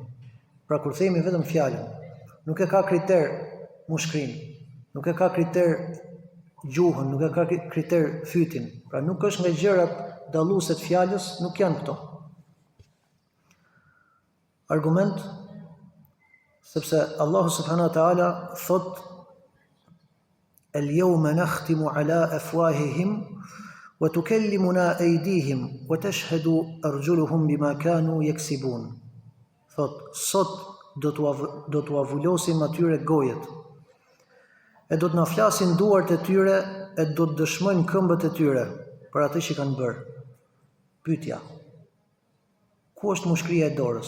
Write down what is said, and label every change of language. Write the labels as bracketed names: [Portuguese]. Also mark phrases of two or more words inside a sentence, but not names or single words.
[Albanian] Pra kur themi vetëm fjalën, nuk e ka kriter mushkrin, nuk e ka kriter gjuhën, nuk e ka kriter fytin. Pra nuk është nga gjërat dalluese të fjalës, nuk janë këto. Argument, sepse Allahu [Arabic] سبحانه وتعالى [Albanian] thot [Arabic] اليوم نختم على أفواههم وتكلمنا أيديهم وتشهد أرجلهم بما كانوا يكسبون. [Albanian] Thot, sot do t'u avullosim atyre gojet, e do t'na flasin duart e tyre, e do të dëshmojnë këmbët e tyre për atë që kanë bërë. Pyetja, ku është mushkria e dorës?